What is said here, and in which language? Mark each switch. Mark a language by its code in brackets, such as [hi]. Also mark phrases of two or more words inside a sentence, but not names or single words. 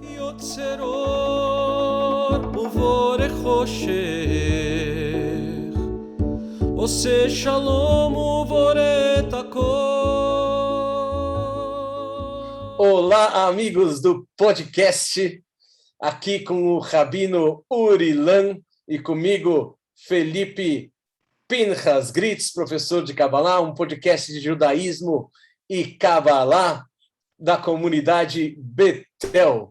[he] גזרות ובורא חושך עושה שלום ובורא את הכל. [pt] Olá, amigos do podcast, aqui com o Rabino Urilan e comigo Felipe Pinchas Gritz, professor de Kabbalah, um podcast de judaísmo e Kabbalah da comunidade Betel.